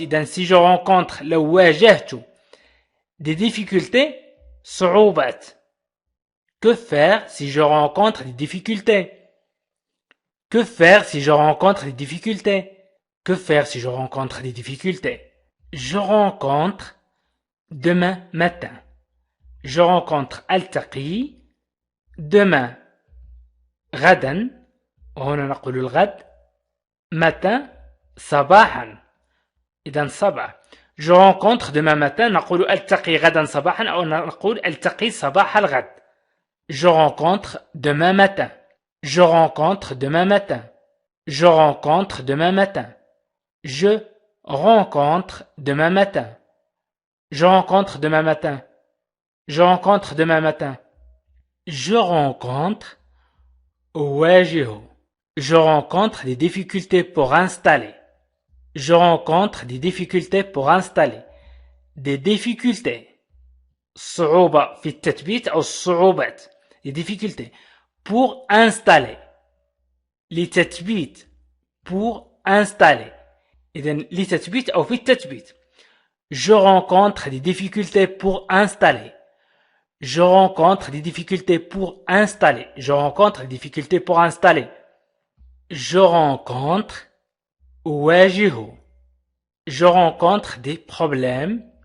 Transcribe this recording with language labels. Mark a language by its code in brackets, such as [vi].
[ar] إذن [fr] si je rencontre [ar] لو واجهت [fr] des difficultés, [ar] صعوبات. [fr] Que faire si je rencontre des difficultés? Que faire si je rencontre des difficultés? Que faire si je rencontre des difficultés? Je rencontre demain matin. Je rencontre [ar] ألتقي [fr] demain [ar] غدا وهنا نقول الغد [fr] matin [ar] صباحا إذا صباح. [fr] Je rencontre demain matin [ar] نقول ألتقي غدا صباحا أو نقول ألتقي صباح الغد. [fr] Je rencontre demain matin. Je rencontre demain matin. Je rencontre demain matin. Je rencontre demain matin. Je rencontre demain matin. Je rencontre demain matin. Je rencontre [ar] أواجه. [fr] Je rencontre des difficultés pour installer. Je rencontre des difficultés pour installer. Des difficultés. [ar] صعوبة في التثبيت أو الصعوبات. [fr] Des difficultés pour installer. [ar] لتثبيت [fr] pour installer. [ar] إذن لتثبيت أو في التثبيت. [fr] Je rencontre des difficultés pour installer. Je rencontre des difficultés pour installer. Je rencontre des difficultés pour installer. Je rencontre [ar] أواجه. [fr] Je rencontre des problèmes.